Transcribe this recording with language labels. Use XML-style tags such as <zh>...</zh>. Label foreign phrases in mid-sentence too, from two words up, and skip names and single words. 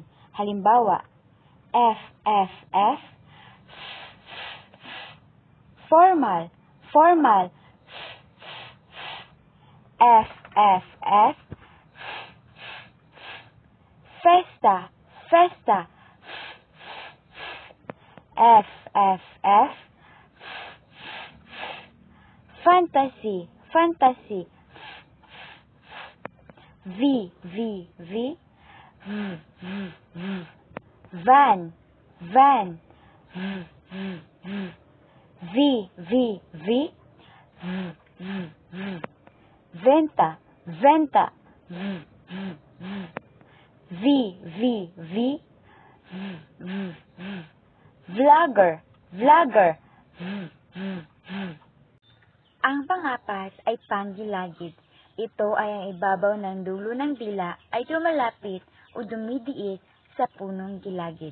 <tl>Halimbawa, F, F, F,</tl> <en>formal, formal,</en> <tl>F, F, F, festa, festa, F, F, F,</tl> <en>fantasy, fantasy,</en> <tl>V, V, V, van, van, V, V, V,</tl> <es>venta, venta,</es> <tl>V, V, V,</tl> <en>vlogger, vlogger.</en> <tl>Ang pangapat ay panggilagid. Ito ay ang ibabaw ng dulo ng dila ay lumalapit o dumidiit sa punong gilagid.</tl>